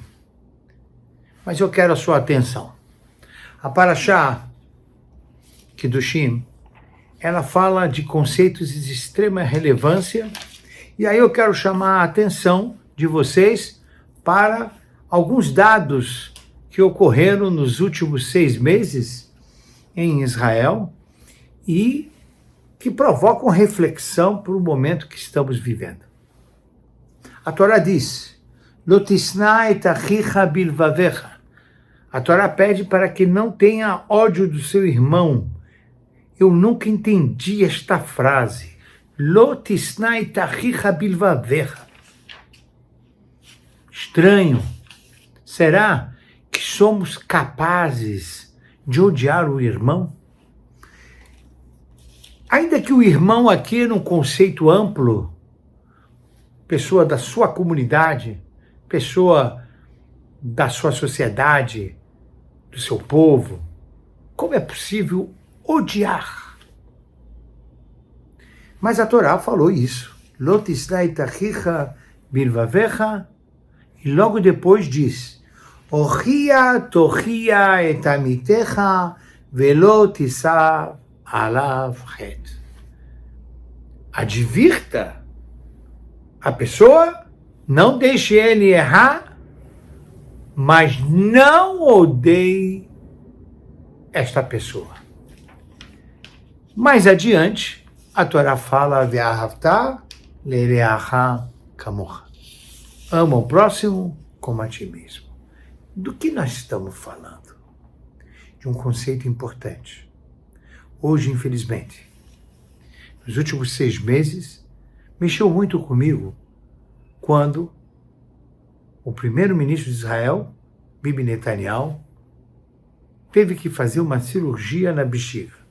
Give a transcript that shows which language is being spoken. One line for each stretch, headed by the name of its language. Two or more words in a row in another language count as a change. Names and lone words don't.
Portuguese: Mas eu quero a sua atenção. A Parashah Kedoshim, ela fala de conceitos de extrema relevância, e aí eu quero chamar a atenção de vocês para alguns dados que ocorreram nos últimos 6 meses em Israel e que provocam reflexão para o momento que estamos vivendo. A Torá diz,
Hebrew: לא תשנא את אחיך בלבבך.
Portuguese: A Torá pede para que não tenha ódio do seu irmão. Eu nunca entendi esta frase.
Hebrew: לא תשנא את אחיך בלבבך.
Portuguese: Estranho. Será que somos capazes de odiar o irmão? Ainda que o irmão aqui, num conceito amplo, pessoa da sua comunidade, pessoa da sua sociedade, do seu povo, como é possível odiar? Mas a Torá falou isso.
Hebrew: לא תשנא את אחיך בלבבך,
Portuguese: e logo depois diz,
Hebrew: הוכח תוכיח את עמיתך ולא תשא עליו חטא.
Portuguese: Advirta a pessoa, não deixe ele errar, mas não odeie esta pessoa. Mais adiante, a Torá fala,
Hebrew: ואהבת לרעך כמוך.
Portuguese: Ama o próximo como a ti mesmo. Do que nós estamos falando? De um conceito importante. Hoje, infelizmente, nos últimos 6 meses, mexeu muito comigo quando o primeiro-ministro de Israel, Bibi Netanyahu, teve que fazer uma cirurgia na bexiga.